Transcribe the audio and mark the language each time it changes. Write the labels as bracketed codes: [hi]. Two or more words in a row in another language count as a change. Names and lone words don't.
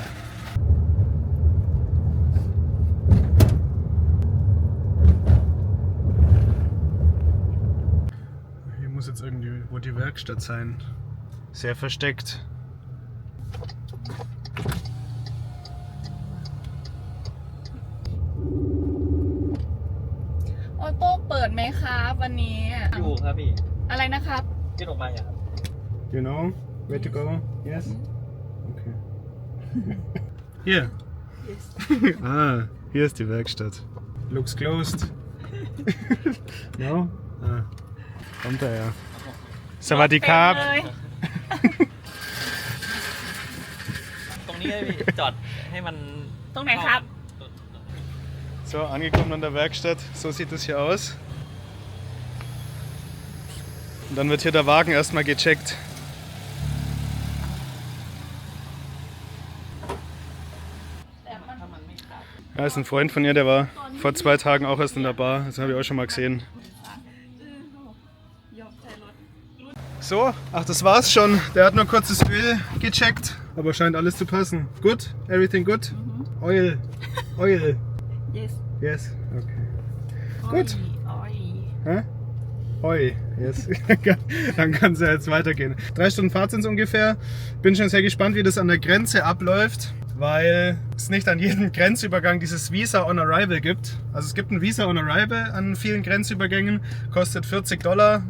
[de] Hier muss jetzt irgendwie wo die Werkstatt sein. Sehr versteckt. [th] Auto เปิดไหมครับวันนี้ อยู่ครับพี่ อะไรนะครับ ที่ออกมาอย่างครับ [en] You know where to go? Yes? Okay. Here. Yes. [de] Ah, hier ist die Werkstatt. [en] Looks closed. No? [de] Ah, kommt er ja. [th] Sawadee-krab. เลย ตรงนี้เลยพี่จอดให้มัน ตรงไหนครับ [de] So, angekommen an der Werkstatt. So sieht es hier aus. Und dann wird hier der Wagen erstmal gecheckt. Ja, ist ein Freund von ihr, der war vor 2 Tagen auch erst in der Bar. Das habe ich auch schon mal gesehen. So, ach, das war's schon. Der hat nur kurz das Öl gecheckt, aber scheint alles zu passen. [en] Good? Everything good? Oil. Oil. Yes. Yes. [de] Okay. Gut. Oi. [en] Hä? Oi. Yes. [de] Dann kann es ja jetzt weitergehen. 3 Stunden Fahrt sind es ungefähr. Bin schon sehr gespannt, wie das an der Grenze abläuft, weil es nicht an jedem Grenzübergang dieses [en] Visa on Arrival [de] gibt. Also es gibt ein [en] Visa on Arrival [de] an vielen Grenzübergängen, kostet $40.